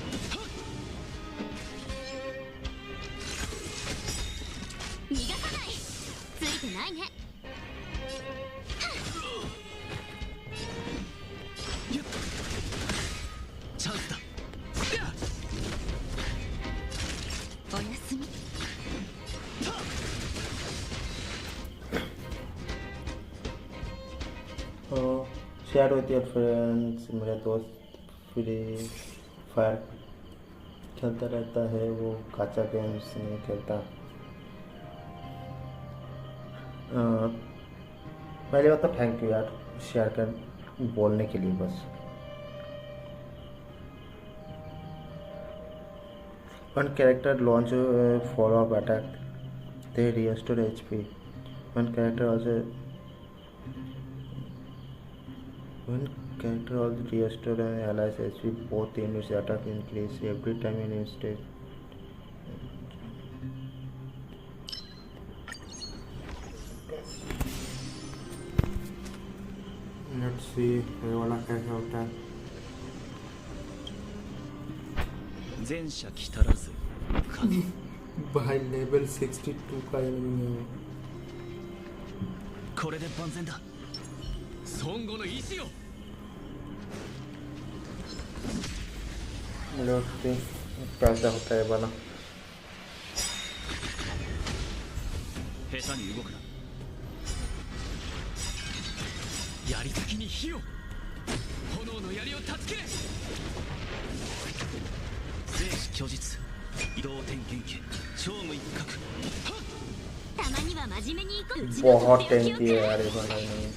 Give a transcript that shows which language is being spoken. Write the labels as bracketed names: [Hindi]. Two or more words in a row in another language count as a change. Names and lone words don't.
[Japanese] 逃がさない。ついてないね。チャンスだ。おやすみ。 [English] share with your friends. [Hindi] मेरा दोस्त फ्री फायर खेलता रहता है, वो [English] gacha games [Hindi] नहीं खेलता। पहले बात तो [English] thank you [Hindi] यार शेयर कर बोलने के लिए बस। [English] One character launch follow-up attack, they restore HP. One character also restore an ally's HP. Both enemies attack increase every time in instant. Let's see [Hindi] ये वाला कैसे होता है। [Japanese] 前者来たらず [Hindi] भाई लेवल 62 का एनिमी है। [Japanese] これで万全だ。孫悟の意志を。 [English] Let's see [Hindi] कैसा होता है वाला। [Japanese] 下手に動くな。槍先に火を。炎の槍を断ち切れ。生死虚実移動点剣家超無一角。たまには真面目に行こう。うちのとっておきをくらえ。 [Hindi] बहुत टेंकी है यार ये वाला एनिमी।